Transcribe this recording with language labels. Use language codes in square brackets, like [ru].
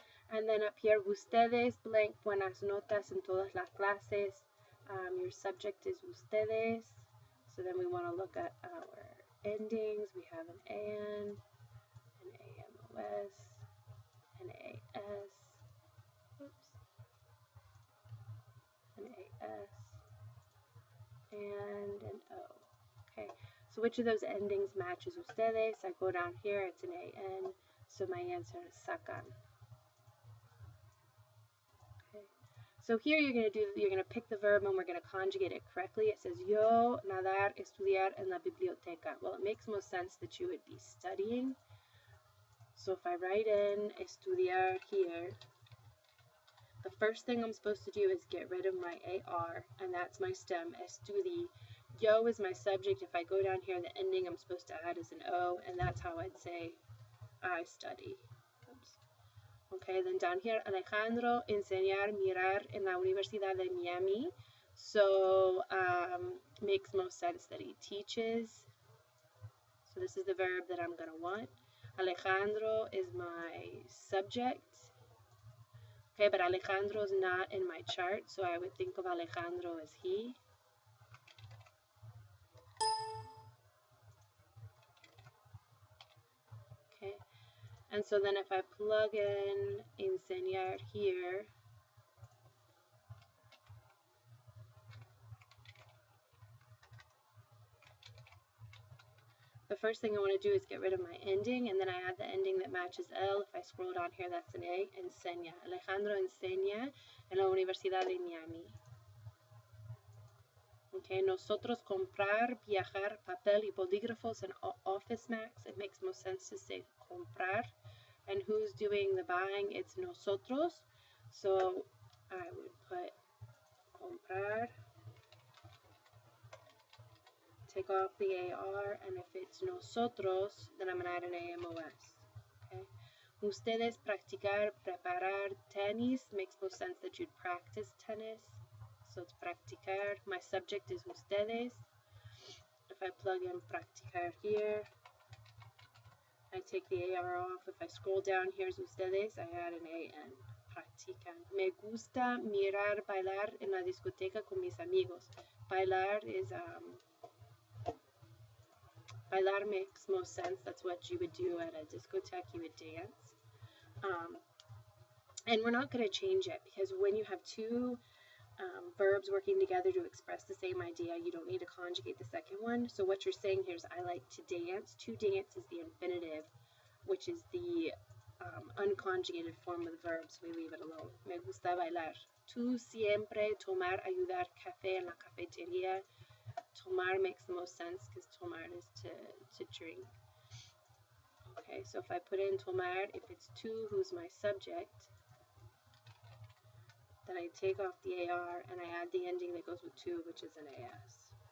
[en] And then up here, [es] ustedes blank buenas notas en todas las clases. [en] Your subject is ustedes. So then we want to look at our endings. We have an AN, an AMOS, an AS, oops, an AS, and an O. Okay, so which of those endings matches ustedes? I go down here, it's an AN, so my answer is sacan. Okay, so here you're gonna pick the verb and we're gonna conjugate it correctly. It says [es] yo nadar estudiar en la biblioteca. [en] Well, it makes most sense that you would be studying. So if I write in estudiar here, the first thing I'm supposed to do is get rid of my AR, and that's my stem, estudi. Yo is my subject. If I go down here, the ending I'm supposed to add is an O, and that's how I'd say I study. Oops. Okay, then down here, [es] Alejandro enseñar mirar en la Universidad de Miami. [en] So makes most sense that he teaches. So this is the verb that I'm going to want. Alejandro is my subject. Okay, but Alejandro is not in my chart, so I would think of Alejandro as he. Okay, and so then if I plug in enseñar here, the first thing I want to do is get rid of my ending, and then I add the ending that matches L. If I scroll down here, that's an A. [es] Enseña. Alejandro enseña en la Universidad de Miami. Okay, nosotros comprar, viajar, papel y bolígrafos and Office Max. [en] It makes most sense to say comprar. And who's doing the buying? It's nosotros. So I would put comprar. Take off the AR, and if it's nosotros, then I'm going to add an AMOS. Okay. [es] Ustedes practicar, preparar tenis. [en] Makes most sense that you'd practice tennis. So it's practicar. My subject is ustedes. If I plug in practicar here, I take the AR off. If I scroll down, here's ustedes. I add an AN. Practican. [es] Me gusta mirar bailar en la discoteca con mis amigos. [en] Bailar is bailar makes most sense. That's what you would do at a discotheque. You would dance. And we're not going to change it because when you have two verbs working together to express the same idea, you don't need to conjugate the second one. So what you're saying here is I like to dance. To dance is the infinitive, which is the unconjugated form of the verb, so we leave it alone. [es] Me gusta bailar. Tú siempre tomar, ayudar, café en la cafetería. [en] Tomar makes the most sense because tomar is to drink. Okay, so if I put in tomar, if it's tú, who's my subject, then I take off the AR and I add the ending that goes with tú, which is an AS.